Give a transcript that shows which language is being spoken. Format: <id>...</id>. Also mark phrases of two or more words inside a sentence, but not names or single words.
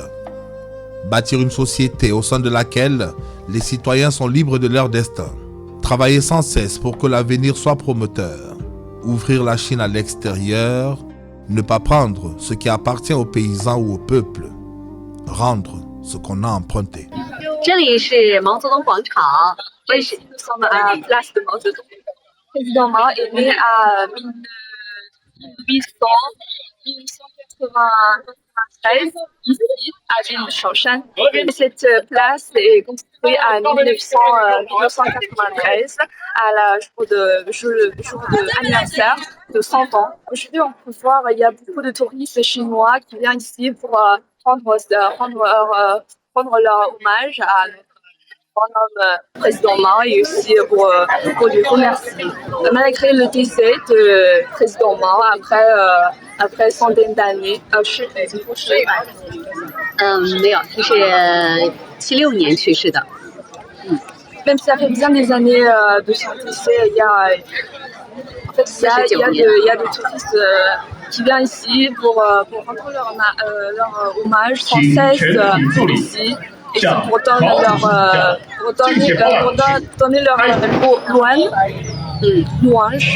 <fr>Bâtir une société au sein de laquelle les citoyens sont libres de leur destin. Travailler sans cesse pour que l'avenir soit promoteur. Ouvrir la Chine à l'extérieur. Ne pas prendre ce qui appartient aux paysans ou au peuple. Rendre ce qu'on a emprunté.</fr> <zh>这里是毛泽东广场，这是</zh> <fr>place de Mao Zedong. Président Mao est né à 1893 ici à Shaoshan. Cette place est construite en 1993 à la jour de l'anniversaire de 100 ans. Aujourd'hui, on peut voir il y a beaucoup de touristes chinois qui viennent ici pour rendre leur hommage à notre homme président Mao et aussi pour lui remercier. Malgré le décès de président Mao après centaines d'années,</fr> <zh>没有，他是76年去世的。</zh> <fr>même si ça fait bien des années de son décès, il y a des touristes qui vient ici pour rendre leur hommage sans cesse ici. Et c'est pour donner leur louange.</fr>